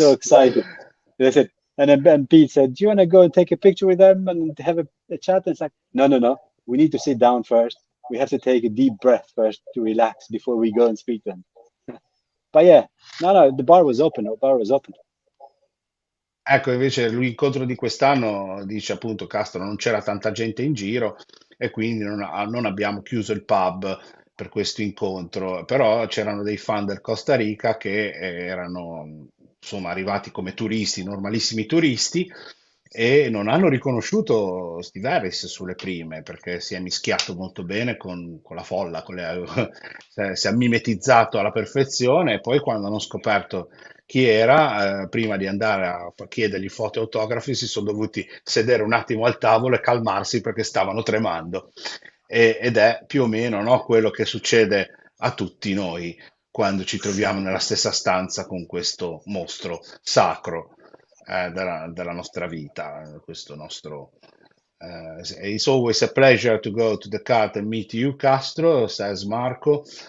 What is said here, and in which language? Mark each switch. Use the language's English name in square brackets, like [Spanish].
[English] excited. They said, and then Ben Pete said, "Do you want to go and take a picture with them and have a chat?" And it's like, no. We need to sit down first. We have to take a deep breath first to relax before we go and speak to them. But yeah, no, the bar was open. The bar was open. [Italian] Ecco, invece l'incontro di quest'anno, dice appunto Castro, non c'era tanta gente in giro e quindi non abbiamo chiuso il pub per questo incontro, però c'erano dei fan del Costa Rica che erano insomma arrivati come turisti, normalissimi turisti, e non hanno riconosciuto Steve Harris sulle prime perché si è mischiato molto bene con la folla, si è mimetizzato alla perfezione e poi quando hanno scoperto chi era, prima di andare a chiedergli foto e autografi, si sono dovuti sedere un attimo al tavolo e calmarsi perché stavano tremando. Ed è più o meno, no, quello che succede a tutti noi quando ci troviamo nella stessa stanza con questo mostro sacro della nostra vita, questo nostro. [English] It's always a pleasure to go to the cart and meet you, Castro, says Marco.